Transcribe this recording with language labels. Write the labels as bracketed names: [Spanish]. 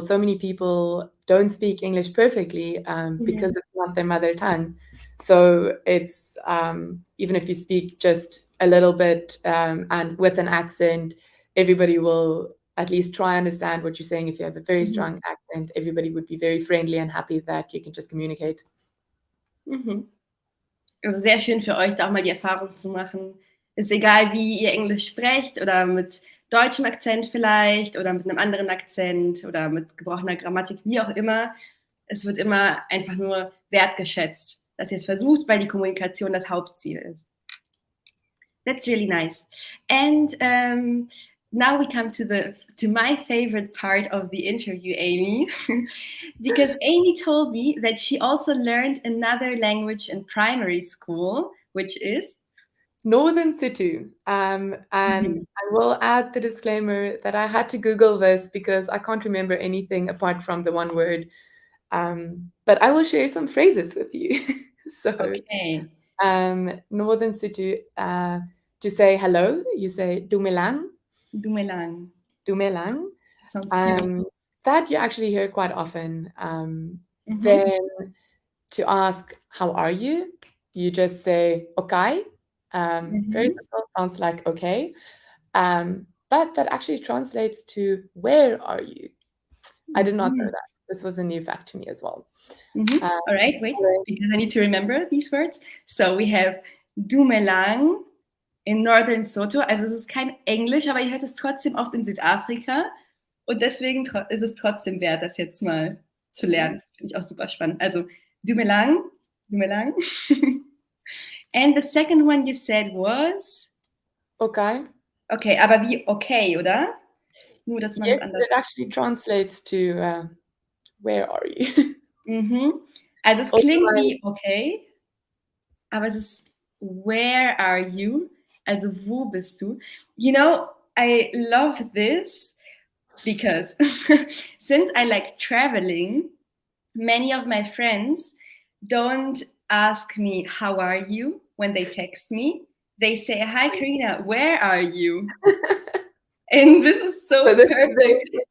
[English] So many people don't speak English perfectly because it's not their mother tongue. So it's even if you speak just a little bit and with an accent, everybody will at least try and understand what you're saying. If you have a very strong accent, everybody would be very friendly and happy that you can just communicate. [German] Also sehr schön für euch, da auch mal die Erfahrung zu machen. Ist egal, wie ihr Englisch sprecht oder mit deutschem Akzent vielleicht oder mit einem anderen Akzent oder mit gebrochener Grammatik, wie auch immer. Es wird immer einfach nur wertgeschätzt, dass ihr es versucht, weil die Kommunikation das Hauptziel ist. [English] That's really nice. And now we come to my favorite part of the interview, Aimee, because Aimee told me that she also learned another language in primary school, which is Northern Sotho. And I will add the disclaimer that I had to Google this because I can't remember anything apart from the one word. But I will share some phrases with you. So, okay. Northern Sotho, to say hello, you say dumelang. Dumelang. Dumelang. Sounds beautiful. That you actually hear quite often. Then to ask, how are you? You just say, okay. Very simple, sounds like okay. But that actually translates to where are you? I did not know that. This was a new fact to me as well. All right, wait, because I need to remember these words. So we have Dumelang in Northern Sotho. [German] Also es ist kein Englisch, aber ihr hört es trotzdem oft in Südafrika. Und deswegen ist es trotzdem wert, das jetzt mal zu lernen. Finde ich auch super spannend. Also Dumelang, Dumelang. [English] And the second one you said was? Okay. [German] Okay, aber wie okay, oder? Nur, dass man [English] Yes, [German] es anders. [English] it actually translates to where are you? [German] Also es klingt wie okay, aber es ist [English] where are you? [German] Also wo bist du? [English] You know, I love this because since I like traveling, many of my friends don't ask me how are you when they text me. They say, hi Karina, where are you? And this is so perfect.